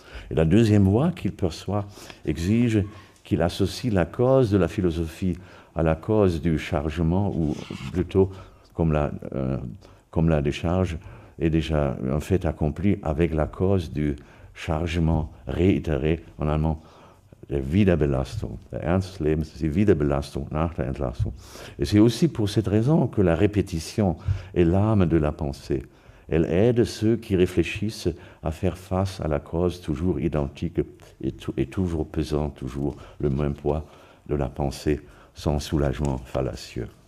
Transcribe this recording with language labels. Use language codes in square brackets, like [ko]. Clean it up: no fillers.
[fr] Et la deuxième voie qu'il perçoit exige qu'il associe la cause de la philosophie à la cause du chargement, ou plutôt comme la décharge est déjà un fait accompli, avec la cause du chargement réitéré, en allemand, der Wiederbelastung. [de] Der Ernst des Lebens ist die Wiederbelastung nach der Entlastung. [fr] Et c'est aussi pour cette raison que la répétition est l'âme de la pensée. Elle aide ceux qui réfléchissent à faire face à la cause toujours identique et toujours pesant, toujours le même poids de la pensée sans soulagement fallacieux.